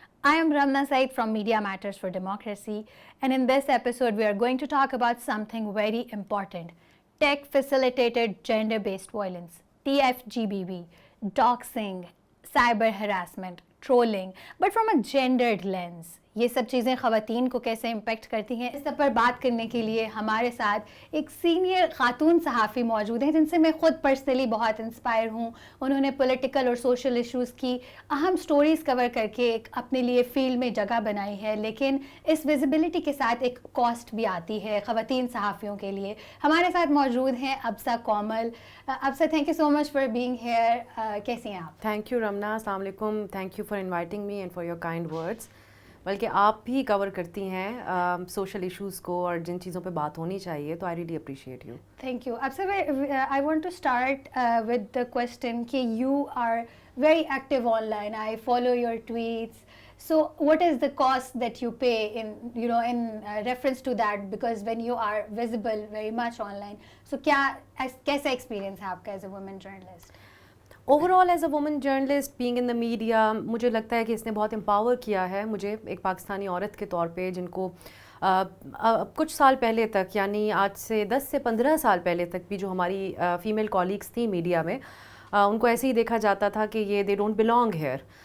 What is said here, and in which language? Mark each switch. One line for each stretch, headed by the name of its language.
English: I am Ramna Said from Media Matters for Democracy, and in this episode we are going to talk about something very important: tech-facilitated gender-based violence, TFGBV, doxing, cyber harassment, trolling, but from a gendered lens.
Urdu: یہ سب چیزیں خواتین کو کیسے impact کرتی ہیں، اس سب پر بات کرنے کے لیے ہمارے ساتھ ایک سینئر خاتون صحافی موجود ہیں جن سے میں خود پرسنلی بہت انسپائر ہوں. انہوں نے پولیٹیکل اور سوشل ایشوز کی اہم سٹوریز کور کر کے ایک اپنے لیے فیلڈ میں جگہ بنائی ہے، لیکن اس ویزیبلٹی کے ساتھ ایک کاسٹ بھی آتی ہے خواتین صحافیوں کے لیے. ہمارے ساتھ موجود ہیں ابسا کومل. ابسا،
English: Thank you so much for being here.
Urdu: کیسی ہیں آپ؟
English: Thank you Ramna, السلام علیکم. Thank you for inviting me and for your kind words.
Urdu: بلکہ آپ بھی کور کرتی ہیں سوشل ایشوز کو اور جن چیزوں پہ بات ہونی چاہیے، تو
English: I really appreciate you. Thank you.
Urdu: اب سر
English: I want to start with the question کہ you are very active online. I follow your tweets. So what is the cost that you pay in reference to that, because when you are visible very much online, so
Urdu: کیسا experience ہے آپ کا
English: As a woman journalist? Overall as a woman journalist being in the media,
Urdu: مجھے لگتا ہے کہ اس نے بہت امپاور کیا ہے مجھے ایک پاکستانی عورت کے طور پہ، جن کو کچھ سال پہلے تک، یعنی آج سے 10 سے 15 سال پہلے تک بھی جو ہماری فیمیل کالیگس تھیں میڈیا میں، ان کو ایسے ہی دیکھا جاتا تھا کہ یہ
English: They don't belong here.